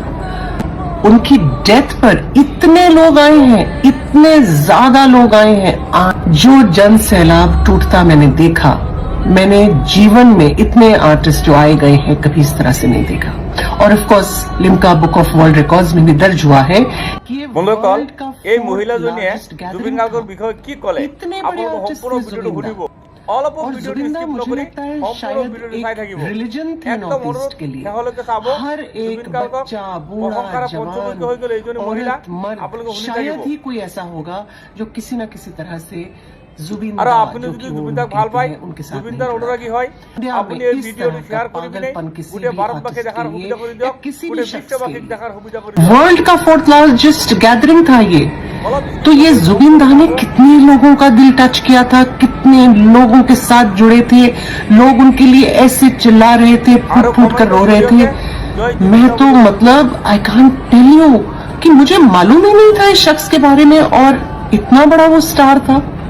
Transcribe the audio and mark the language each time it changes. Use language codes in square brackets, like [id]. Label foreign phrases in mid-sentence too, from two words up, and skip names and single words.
[hi] उनकी डेथ पर इतने लोग आए हैं, इतने ज्यादा लोग आए हैं। जो जन सैलाब टूटता मैंने देखा, मैंने जीवन में इतने आर्टिस्ट जो आए गए हैं कभी इस तरह से नहीं देखा। और [en] of course [hi] लिम्का बुक ऑफ वर्ल्ड रिकॉर्ड्स में भी दर्ज हुआ है कि [as] বন্ধুসকল এই মহিলাজনীয়ে জুবিন গাৰ্গৰ বিষয়ে কি ক'লে আপোনালোকে সম্পূৰ্ণ ভিডিঅ'টো শুনিব। অলপ ভিডিঅ'টো স্কিপ নকৰি সম্পূৰ্ণ ভিডিঅ'টো চাই থাকিব। একদম অনুৰোধ শেষলৈকে চাব। জুবিন গাৰ্গক প্ৰশংসাৰ পঞ্চমুখী হৈ গ'ল এইজনী মহিলা, আপোনালোকে শুনি থাকিব। [hi] शायद ही कोई ऐसा होगा जो किसी न किसी तरह से [as] আৰু আপুনি যদি জুবিন দাক ভাল পায়, জুবিন দাৰ অনুৰাগী হয়, আপুনি এই ভিডিঅ'টো শ্বেয়াৰ কৰি পিনে গোটেই ভাৰতবাসীক দেখাৰ সুবিধা কৰি দিয়ক, গোটেই বিশ্ববাসীক দেখাৰ সুবিধা কৰি দিয়ক। [hi] वर्ल्ड का [en] 4th largest gathering [hi] था ये। तो ये जुबिन दा ने कितने लोगों का दिल टच किया था, कितने लोगों के साथ जुड़े थे। लोग उनके लिए ऐसे चिल्ला रहे थे, फूट फूट कर रो रहे थे। मैं तो मतलब [en] I can't tell you [hi] कि मुझे मालूम ही नहीं था इस शख्स के बारे में, और इतना बड़ा वो स्टार था।